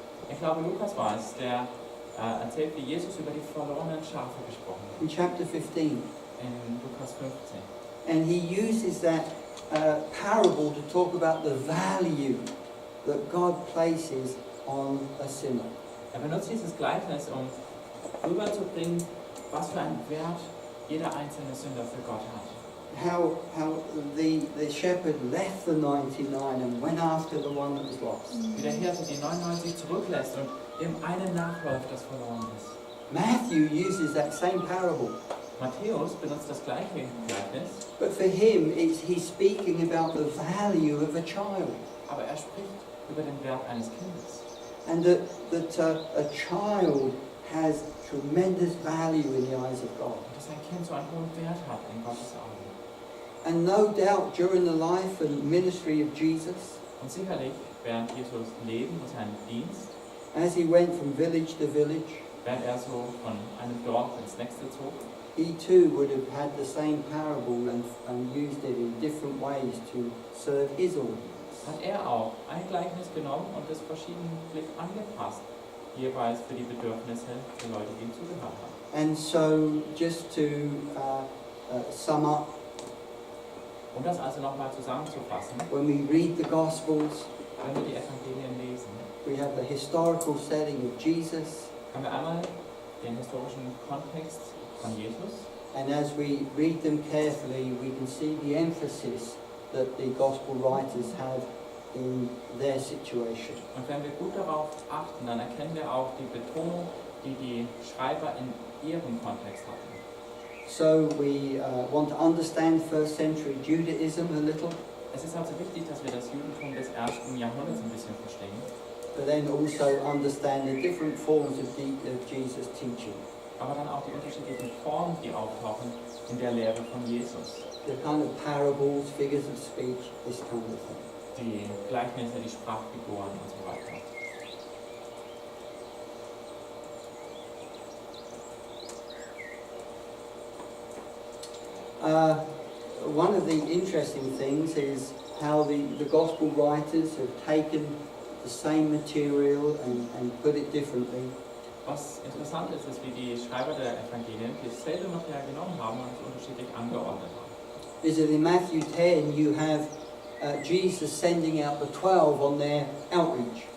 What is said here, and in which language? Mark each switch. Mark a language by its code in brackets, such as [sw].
[de] Ich glaube, Lukas war es, der erzählt, wie Jesus über die verlorenen Schafe gesprochen hat. [en] In chapter 15. [de] In Lukas 15. [en] And he uses that parable to talk about the value that God places on a sinner. [de] Er benutzt dieses Gleichnis, um rüberzubringen, was für einen Wert jeder einzelne Sünder für Gott hat. [en] How the shepherd left the 99 and went after the one that was lost. [de] Wie der Hirte die 99 zurücklässt und dem einen nachläuft, das verloren ist. [en] Matthew uses that same parable. [de] Matthäus benutzt das gleiche Gleichnis, [en] But for him, he's speaking about the value of a child. [de] aber er spricht über den Wert eines Kindes. [en] And that a child has tremendous value in the eyes of God. [de] Und dass ein Kind so einen hohen Wert hat in Gottes Augen. [en] And no doubt during the life and ministry of Jesus, [de] Und sicherlich während Jesus Leben und seinen Dienst, [en] as he went from village to village, [de] während er so von einem Dorf ins nächste zog, [en] he too would have had the same parable and used it in different ways to serve his audience. [de] hat er auch ein Gleichnis genommen und es verschiedentlich angepasst, jeweils für die Bedürfnisse der Leute, die ihm zugehört haben. [en] And so, just to sum up, [de] Um das also nochmal zusammenzufassen, [en] when we read the Gospels, [de] wenn wir die Evangelien lesen, [en] we have the historical setting of Jesus, [de] haben wir einmal den historischen Kontext von Jesus. [en] and as we read them carefully, we can see the emphasis that the Gospel writers have in their situation. [de] Und wenn wir gut darauf achten, dann erkennen wir auch die Betonung, die die Schreiber in ihrem Kontext hatten. [en] So we want to understand first century Judaism a little, [de] Es ist also wichtig, dass wir das Judentum des ersten Jahrhunderts ein bisschen verstehen, [en] but then also understand the different forms of Jesus' teaching. [de] aber dann auch die unterschiedlichen Formen, die auftauchen in der Lehre von Jesus. [en] The kind of parables, figures of speech, this kind of thing. [de] Die Gleichnisse, die Sprachfiguren und so weiter. [en] One of the interesting things is how the Gospel writers have taken the same material and put it differently. [de] Was interessant ist, ist, wie die Schreiber der Evangelien dasselbe Material genommen haben und es unterschiedlich angeordnet haben. [en] Is that in Matthew 10 you have Jesus sending out the 12 on their outreach.